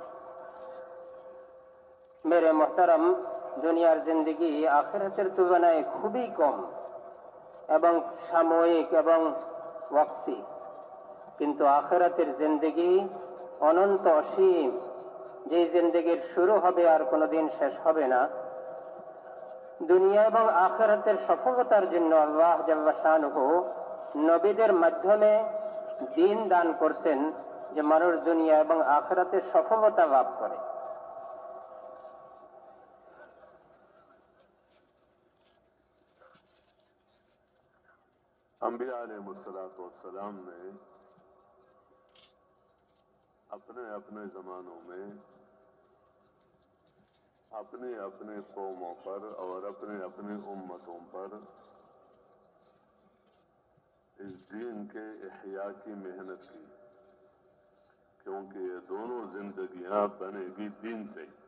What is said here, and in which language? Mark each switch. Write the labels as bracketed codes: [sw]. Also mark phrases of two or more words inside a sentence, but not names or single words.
[ur] میرے محترم, [bn] দুনিয়ার জিন্দেগি আখিরাতের তুলনায় খুবই কম এবং সাময়িক এবং ওয়াক্তি, কিন্তু আখিরাতের জিন্দেগি অনন্ত অসীম, যে জিন্দেগির শুরু হবে আর কোনোদিন শেষ হবে না। দুনিয়া এবং আখিরাতের সফলতার জন্য [ar] الله جل شأنه [bn] নবীদের মাধ্যমে দ্বীন দান করছেন, যে মানুষ দুনিয়া এবং আখিরাতের সফলতা লাভ করে। [ur] انبیاء علیہ السلام نے اپنے اپنے زمانوں میں اپنے اپنے قوموں پر اور اپنے اپنے امتوں پر اس دین کے احیاء کی محنت کی، کیونکہ یہ دونوں زندگیاں بنے گی دین سے۔